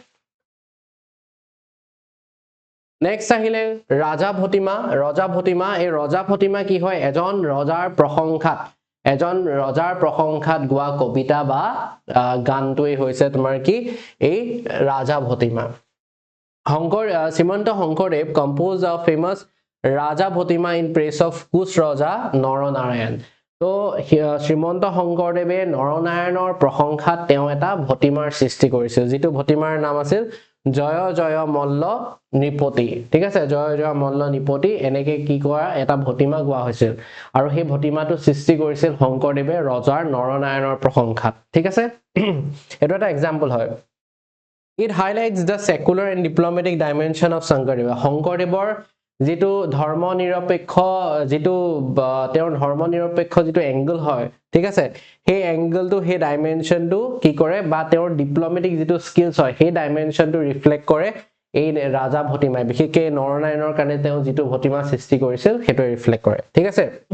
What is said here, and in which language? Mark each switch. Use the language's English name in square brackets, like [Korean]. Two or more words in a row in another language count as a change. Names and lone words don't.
[Assamese] নেক্সট আহিলে ৰাজা ভটিমা এই ৰজা ভটিমা কি হয় এজন ৰজাৰ প্ৰশংসাত গোৱা কবিতা বা গানটোই হৈছে তোমাৰ কি এই ৰাজা ভটিমা শ্ৰীমন্ত শংকৰদেৱ [English] composed a famous Raja Bhotima in praise of Kush [Assamese] Raja Naranarayan তো শ্ৰীমন্ত শংকৰদেৱে নৰনাৰায়ণৰ প্ৰশংসাত তেওঁ এটা ভটিমাৰ সৃষ্টি কৰিছিল যেটো ভটিমাৰ নাম আছিল জয় জয় মল্ল নিপতি ঠিক আছে জয় জয় মল্ল নিপতি এনেকে কি কৰা এটা ভটিমা গোৱা হৈছিল আৰু সেই ভটিমাটো সৃষ্টি কৰিছিল শংকৰদেৱে ৰজাৰ নৰনাৰায়ণৰ প্ৰশংসাত ঠিক আছে এটা এক্সাম্পল হয় [English] it highlights the secular and diplomatic dimension of Shankardeva [Assamese] শংকৰদেৱৰ যেটো ধৰ্মনিৰপেক্ষ যেটো তেওঁৰ ধৰ্মনিৰপেক্ষ যেটো এংগল হয় ঠিক আছে সেই এংগলটো সেই ডাইমেনশনটো কি কৰে বা তেওঁৰ ডিপ্লোমেটিক যেটো স্কিলছ হয় সেই ডাইমেনশনটো ৰিফ্লেক্ট কৰে এই ৰাজা ভটিমাই বিশেষকৈ নৰনাৰায়ণৰ কাৰণে তেওঁ যেটো ভটিমা সৃষ্টি কৰিছিল হেটো ৰিফ্লেক্ট কৰে ঠিক আছে